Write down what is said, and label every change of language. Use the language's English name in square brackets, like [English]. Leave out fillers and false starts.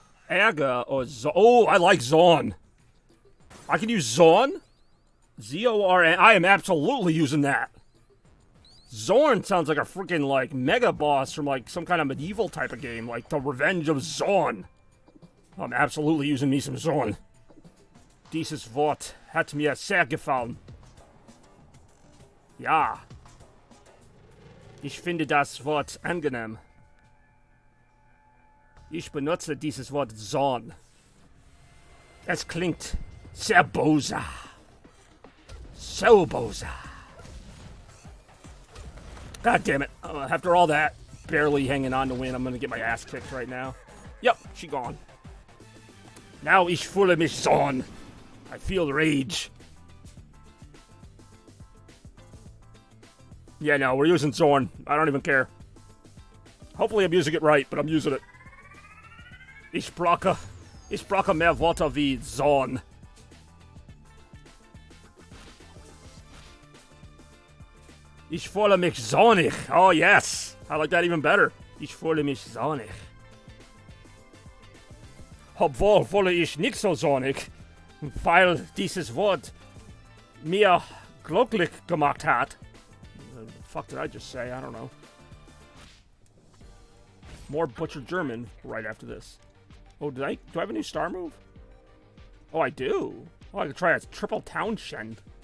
[English] Aga or Zorn. Oh, I like Zorn. I can use Zorn? Z-O-R-N. I am absolutely using that. Zorn sounds like a freaking, like, mega boss from, like, some kind of medieval type of game. Like, the Revenge of Zorn. I'm absolutely using me some Zorn. [German] Dieses Wort hat mir sehr gefallen. Ja. Ich finde das Wort angenehm. Ich benutze dieses Wort Zorn. Es klingt sehr böse. So böse. [English] God damn it. After all that, barely hanging on to win, I'm gonna get my ass kicked right now. Yep, she gone. Now [German] ich fühle mich Zorn. [English] I feel rage. Yeah, no, we're using Zorn. I don't even care. Hopefully I'm using it right, but I'm using it. [German] Ich brauche mehr Wörter wie Zorn. Ich fühle mich zornig. [English] Oh, yes. I like that even better. [German] Ich fühle mich zornig. Obwohl fühle ich nicht so zornig, weil dieses Wort mir glücklich gemacht hat. [English] The fuck did I just say? I don't know. More Butcher German right after this. Oh, do I have a new star move? Oh, I do. Oh, I could try a triple Townshend.